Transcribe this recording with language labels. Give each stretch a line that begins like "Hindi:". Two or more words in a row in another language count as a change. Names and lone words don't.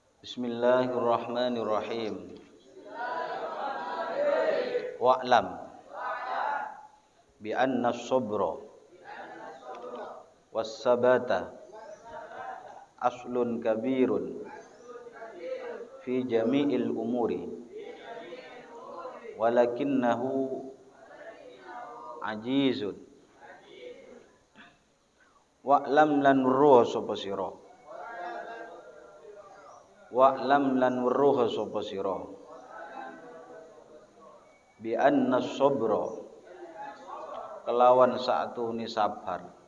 Arabic: بسم الله الرحمن الرحيم. واعلم بأن الصبر والثبات أصل كبير في جميع الأمور ولكنه عاجز.
Javanese: Wa'lam lan weruh sapa sira. Wa'lam lan weruh sapa sira
Arabic: بأن الصبر
Javanese: kelawan saatune sabar